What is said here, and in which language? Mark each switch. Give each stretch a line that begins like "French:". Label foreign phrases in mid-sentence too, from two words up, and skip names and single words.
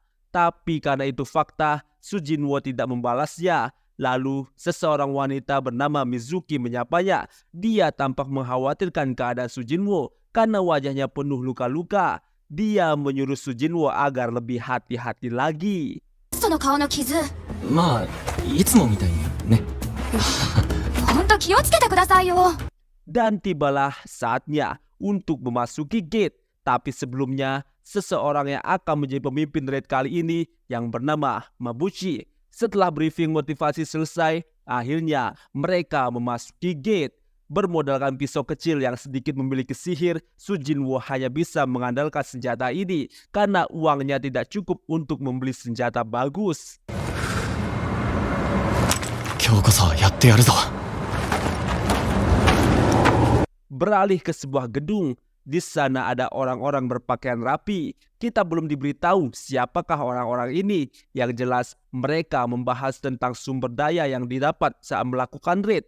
Indonesian: Tapi karena itu fakta, Su Jinwoo tidak membalasnya. Lalu seseorang wanita bernama Mizuki menyapanya. Dia tampak mengkhawatirkan keadaan Su Jinwoo karena wajahnya penuh luka-luka. Dia menyuruh Su Jinwoo agar lebih hati-hati lagi.
Japanese: その顔の傷、まあいつもみたいにね。ほんと気をつけてくださいよ。
Indonesian: Dan tibalah saatnya untuk memasuki gate. Tapi sebelumnya, seseorang yang akan menjadi pemimpin raid kali ini yang bernama Mabuchi. Setelah briefing motivasi selesai, akhirnya mereka memasuki gate. Bermodalkan pisau kecil yang sedikit memiliki sihir, Su Jinwoo hanya bisa mengandalkan senjata ini karena uangnya tidak cukup untuk membeli senjata bagus.
Japanese: 今日こそやってやるぞ。
Indonesian: Beralih ke sebuah gedung. Di sana ada orang-orang berpakaian rapi. Kita belum diberitahu siapakah orang-orang ini. Yang jelas mereka membahas tentang sumber daya yang didapat saat melakukan raid.